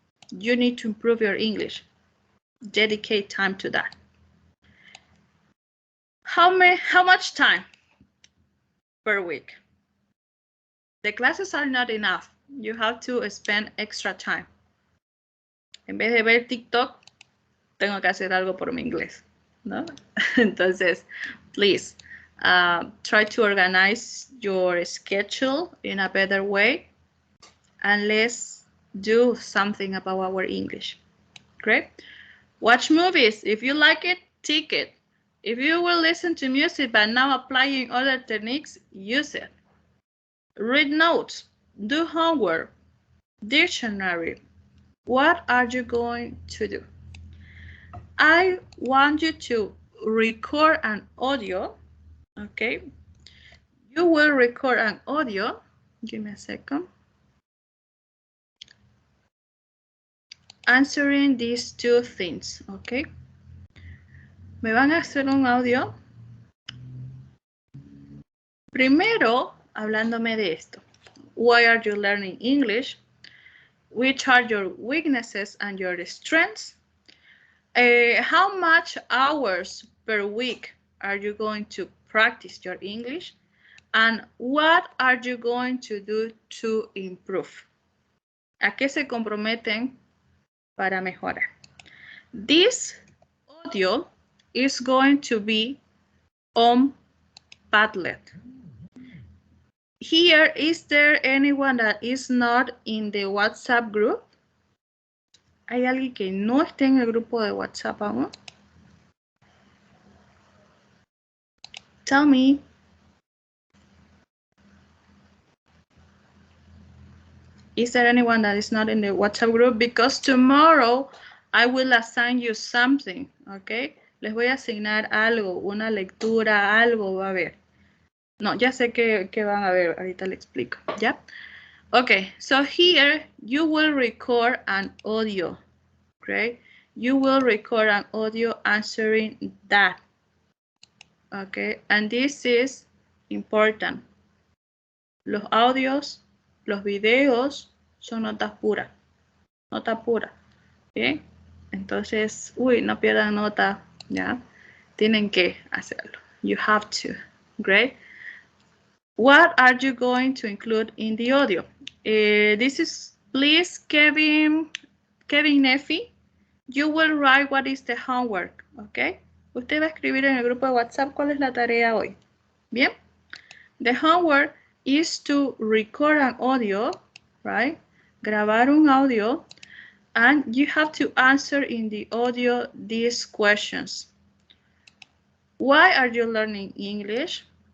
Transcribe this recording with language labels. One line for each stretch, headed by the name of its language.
English: You need to improve your English. Dedicate time to that. How much time per week? The classes are not enough. You have to spend extra time.
Spanish: En vez de ver TikTok, tengo que hacer algo por mi inglés, ¿no?
English: Entonces, please, try to organize your schedule in a better way, and let's do something about our English. Great. Watch movies. If you like it, take it. If you will listen to music but now applying other techniques, use it. Read notes. Do homework. Dictionary. What are you going to do? I want you to record an audio. Okay. You will record an audio. Give me a second. Answering these two things.
Spanish: Okay. Me van a hacer un audio. Primero, hablándome de esto.
English: Why are you learning English? Which are your weaknesses and your strengths? How much hours per week are you going to practice your English? And what are you going to do to improve?
Spanish: ¿A qué se comprometen para mejorar?
English: This audio is going to be on Padlet. Here, is there anyone that is not in the WhatsApp group?
Spanish: ¿Hay alguien que no esté en el grupo de WhatsApp aún?
English: Tell me. Is there anyone that is not in the WhatsApp group? Because tomorrow I will assign you something, okay?
Spanish: Les voy a asignar algo, una lectura, algo va a haber. No, ya sé que van a ver, ahorita le explico, ¿ya?
English: Okay, so here you will record an audio, okay? You will record an audio answering that, okay? And this is important.
Spanish: Los audios, los videos son notas puras, nota pura, ¿bien? Entonces, no pierdan nota, ¿ya? Tienen que hacerlo.
English: You have to, great. What are you going to include in the audio? This is, please, Kevin Nefi, you will write what is the homework, okay?
Spanish: Usted va a escribir en el grupo de WhatsApp cuál es la tarea hoy. Bien.
English: The homework is to record an audio, right?
Spanish: Grabar un audio,
English: and you have to answer in the audio these questions. Why are you learning English?